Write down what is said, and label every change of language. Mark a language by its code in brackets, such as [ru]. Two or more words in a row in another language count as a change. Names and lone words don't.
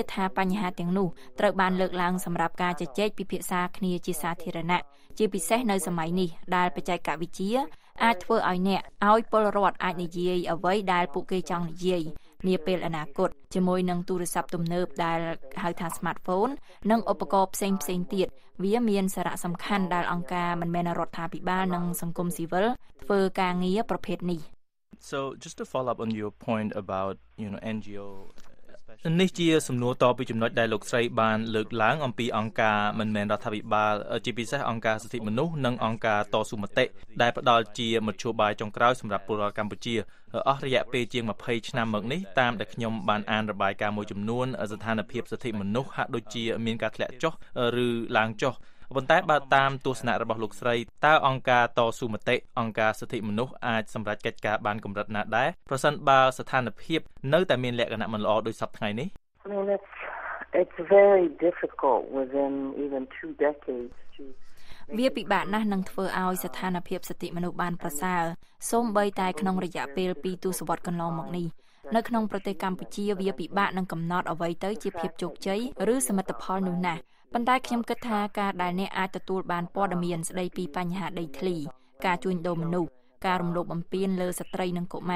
[km] ថាបញ្ហាទាំងនោះត្រូវបានលើកឡើងសម្រាប់ការជជែកពិភាក្សាគ្នាជាសាធារណៈជាពិសេសនៅសម័យនេះដែលបច្ចេកវិទ្យាអាចធ្វើឲ្យពលរដ្ឋអាចនិយាយអ្វីដែលពួកគេចង់និយាយនាពេលអនាគតជាមួយនឹងទូរស័ព្ទទំនើបដែលហៅថា smartphone និងឧបករណ៍ផ្សេងទៀតវាមានសារៈសំខាន់ដែលអង្គការមិនមែនរដ្ឋាភិបាលនិងសង្គមស៊ីវិលធ្វើការងារប្រភេទនេះ [en] So just to follow up on your point about NGO [km] នេះជាសំណួរតពីចំណុចដែលលោកស្រីបានលើកឡើងអំពីអង្គការមិនមែនរដ្ឋាភិបាលជា ពិសេសអង្គការសិទ្ធិមនុស្សនិងអង្គការតស៊ូមតិដែលផ្ដល់ជាមធ្យោបាយចុងក្រោយសម្រាប់ពលរដ្ឋកម្ពុជាអស់រយៈពេលជាង20ឆ្នាំមកនេះតាមដែលខ្ញុំបានអានរបាយការណ៍មួយចំនួនស្ថានភាពសិទ្ធិមនុស្សហាក់ដូចជាមានការធ្លាក់ចុះឬឡើងចុះប៉ុន្តែបើតាមទស្សនៈរបស់លោកស្រីតើអង្គការតស៊ូមតិអង្គការសិទ្ធិមនុស្សអាចសម្រេចកិច្ចការបានកម្រិតណាដែរប្រសិនបើស្ថានភាពនៅតែមានលក្ខណៈមិនល្អដូចសពថ្ងៃនេះ [en] I mean it's very difficult within even 2 decades to [km] វាពិបាកណាស់នឹងធ្វើឲ្យស្ថានភាពសិទ្ធិមនុស្សបានប្រសើរសូម្បីតែក្នុងរយៈពេល2ទសវត្សរ៍កន្លងមកនេះនៅក្នុងប្រទេសកម្ពុជាវាពិបាកនឹងកំណត់អ្វីទៅជាភាពជោគជ័យឬសមិទ្ធផលនោះណាស់ប៉ុន្តែខ្ញុំគិតថាការដែលអ្នកអាចទទួលបានព័ត៌មានស្ដីពីបញ្ហាដីធ្លីការជួញដូរមនុស្សការរំលោភបំពានលើស្ត្រីនិងកុ